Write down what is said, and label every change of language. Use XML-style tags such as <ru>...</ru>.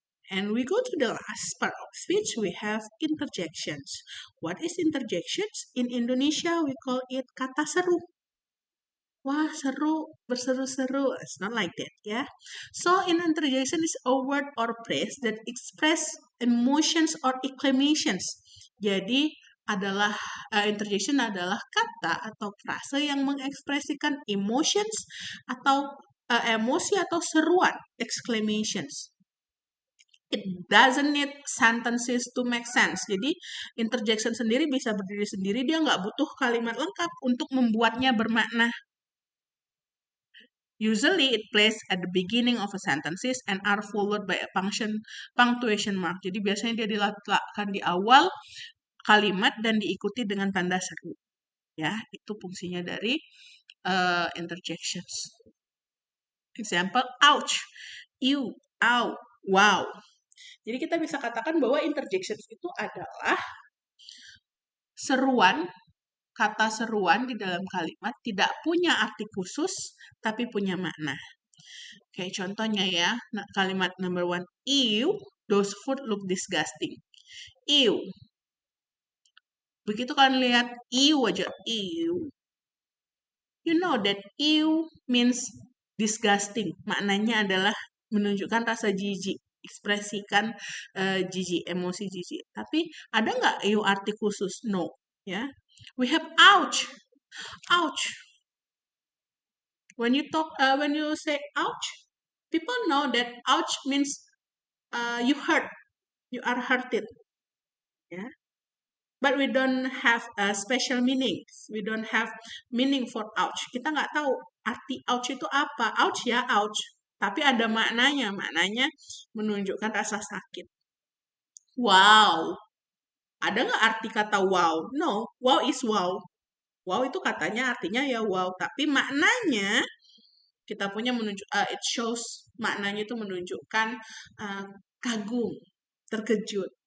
<en>And we go to the last part of speech, we have interjections. What is interjections? In Indonesia, we call it</en> <id>kata seru. Wah, seru, berseru-seru.</id> <en>It's not like that, ya. So, in interjection is a word or phrase that express emotions or exclamations.</en> <id>Jadi, interjection adalah kata atau frase yang mengekspresikan emotions atau emosi atau seruan, exclamations.</id> <en>It doesn't need sentences to make sense.</en> <id>Jadi, interjection sendiri bisa berdiri sendiri, dia nggak butuh kalimat lengkap untuk membuatnya bermakna.</id> <en>Usually, it plays at the beginning of a sentences and are followed by a punctuation mark.</en> <id>Jadi, biasanya dia diletakkan di awal kalimat dan diikuti dengan tanda seru. Ya, itu fungsinya dari interjections.</id> <en>Example, ouch, ew, ow, wow.</en> <id>Jadi kita bisa katakan bahwa interjections itu adalah seruan, kata seruan di dalam kalimat tidak punya arti khusus, tapi punya makna. Oke, contohnya ya, kalimat</id> <en>number 1, ew, those food look disgusting. Ew.</en> <id>Begitu kalian lihat ew aja,</id> <en>ew. You know that ew means disgusting.</en> <id>Maknanya adalah menunjukkan rasa jijik, ekspresikan jijik, emosi jijik. Tapi ada nggak ew arti khusus?</id> <en>No.</en> <id>Ya.</id> <en>We have ouch. Ouch. When you say ouch, people know that ouch means you hurt, you are hurted. Yeah. But we don't have a special meaning. We don't have meaning for ouch.</en> <id>Kita nggak tahu arti ouch itu apa. Ouch ya, ouch. Tapi ada maknanya. Maknanya menunjukkan rasa sakit. Wow. Ada nggak arti kata wow?</id> <en>No. Wow is wow.</en> <id>Wow itu katanya artinya ya wow. Tapi maknanya kita punya</id> <en>it shows</en> <id>maknanya itu menunjukkan kagum, terkejut.</id>